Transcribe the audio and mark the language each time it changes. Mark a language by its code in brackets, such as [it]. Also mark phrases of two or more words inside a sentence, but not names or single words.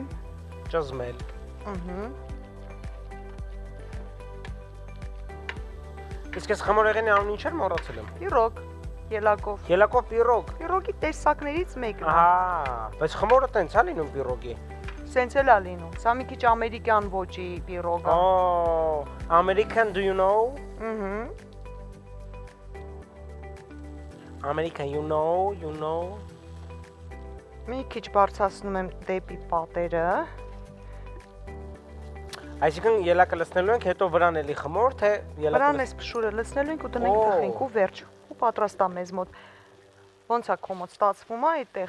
[hy] ճզմել։ Իսկ ես խմորեղենի անունը ինչ էր մոռացել եմ։ Պիրոգ, ելակով։ Ելակով պիրոգ։ Պիրոգի տեսակներից մեկն է։ Ահա, բայց խմորը տենց է լինում պիրոգի։ Սենց էլ է լինում։ Սա մի քիչ ամերիկյան ոճի պիրոգ է։ [en] American, do you know? American, you know. [hy] Մի քիչ բարձրացնում եմ դեպի պատերը։ Այսինքն ելակը լցնելու ենք, հետո վրան էլի խմոր, թե ելակը Վրան էս փշուրը լցնելու ենք ու տնենք թխենք ու վերջ։ Ու պատրաստ է մեզ մոտ։ Ոնց է քո մոտ ստացվում է այդտեղ։